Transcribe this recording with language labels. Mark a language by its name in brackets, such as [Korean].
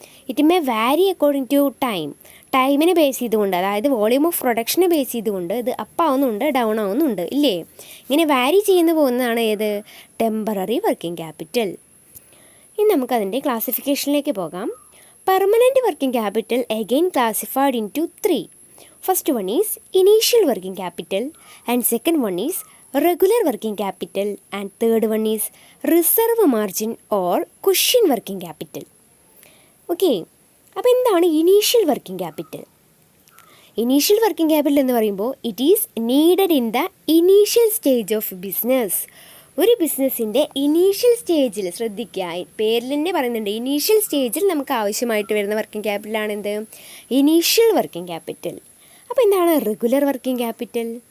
[English] It may vary according to time. [Malayalam] ടൈമിനെ base ചെയ്തുകൊണ്ട്, അതായത് വോളിയൂം ഓഫ് പ്രൊഡക്ഷനെ ബേസ് ചെയ്തുകൊണ്ട് ഇത് അപ്പ് ആവുന്നുണ്ട്, ഡൗൺ ആവുന്നുണ്ട്, ഇല്ലേ? ഇങ്ങനെ വാരി ചെയ്യുന്നു പോകുന്നതാണ് ഏത്? Temporary working capital. ഇനി നമുക്കതിൻ്റെ ക്ലാസിഫിക്കേഷനിലേക്ക് പോകാം. [English] Permanent working capital again classified into 3. First one is initial working capital and second one is regular working capital and third one is reserve margin or cushion working capital. Okay, [Malayalam] അപ്പോൾ എന്താണ് initial working capital? Initial working capital എന്ന് പറയുമ്പോൾ [English] It is needed in the initial stage of business. [Malayalam] ഒരു ബിസിനസ്സിൻ്റെ initial സ്റ്റേജിൽ ശ്രദ്ധിക്കുക, പേരിൽ തന്നെ പറയുന്നുണ്ട് ഇനീഷ്യൽ സ്റ്റേജിൽ നമുക്ക് ആവശ്യമായിട്ട് വരുന്ന വർക്കിംഗ് ക്യാപിറ്റലാണ് എന്ത്? Initial working capital. അപ്പോൾ എന്താണ് റെഗുലർ വർക്കിംഗ് ക്യാപിറ്റൽ?